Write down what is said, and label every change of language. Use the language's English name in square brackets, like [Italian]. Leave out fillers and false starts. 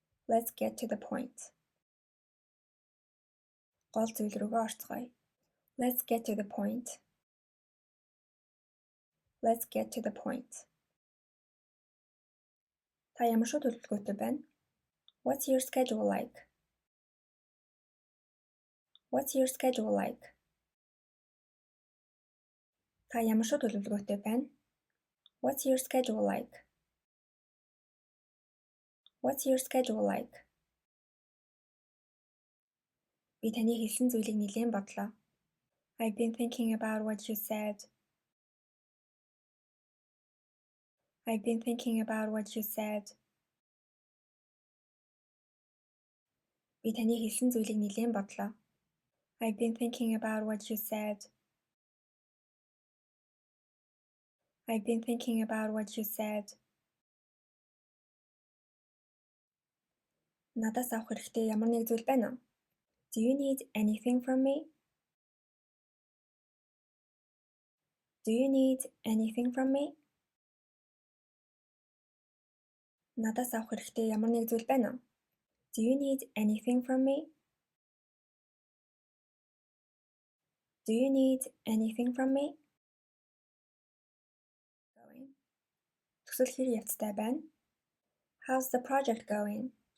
[English] Let's get to the point. [Mongolian] Гол зүйл рүүгээ орцгоё. [English] Let's get to the point. Let's get to the point. [Mongolian] Та ямар шүү төлөвлөгөөтэй байна? [English] What's your schedule like? What's your schedule like? [Mongolian] Та ямар шүү төлөвлөгөөтэй байна? [English] What's your schedule like? What's your schedule like? [Mongolian] Би таны хэлсэн зүйлийг нэлээд бодлоо. [English] I've been thinking about what you said. I've been thinking about what you said. [Mongolian] Би таны хэлсэн зүйлийг нэлээд бодлоо. [English] I've been thinking about what you said. I've been thinking about what you said. [Mongolian] Надаас авах хэрэгтэй ямар нэг зүйл байна уу? [English] Do you need anything from me? Do you need anything from me? [Mongolian] Надаас авах хэрэгтэй ямар нэг зүйл байна уу? [English] Do you need anything from me? Do you need anything from me? Going. [Mongolian] Төсөл хэр явцтай байна? [English] How's the project going?